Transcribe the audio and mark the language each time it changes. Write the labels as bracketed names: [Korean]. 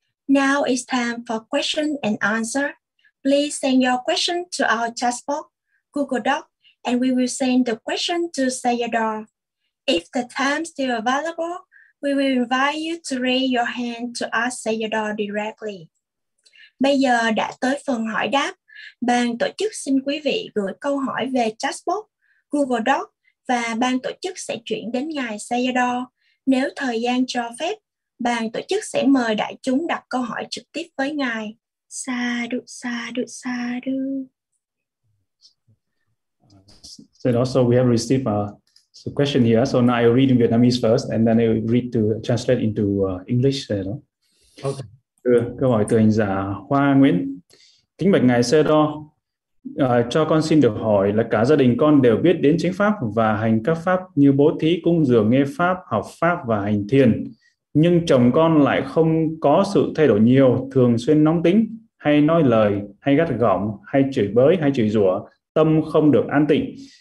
[English] Now is time for question and answer. Please send your question to our chat box, Google Doc, and we will send the question to Sayadaw. If the time still available, we will invite you to raise your hand to ask Sayadaw directly. [Vietnamese] Bây giờ đã tới phần hỏi đáp. Ban tổ chức xin quý vị gửi câu hỏi về chatbot, Google Doc và ban tổ chức sẽ chuyển đến ngài Sayadaw. Nếu thời gian cho phép, ban tổ chức sẽ mời đại chúng đặt câu hỏi trực tiếp với ngài. [Pali] Sadhu, sadhu, sadhu. [English] So also we have received a So question here. So now I read in Vietnamese first, and then I read to translate into English. Okay. [Vietnamese] Câu hỏi từ hành giả Hoa Nguyễn. Kính bạch ngài Sơ Đo, cho con xin được hỏi là cả gia đình con đều biết đến chính pháp và hành các pháp như bố thí, cung dường, nghe pháp, học pháp và hành thiền. Nhưng chồng con lại không có sự thay đổi nhiều, thường xuyên nóng tính, hay nói lời, hay gắt gỏng, hay chửi bới, hay chửi rủa, tâm không được an tịnh.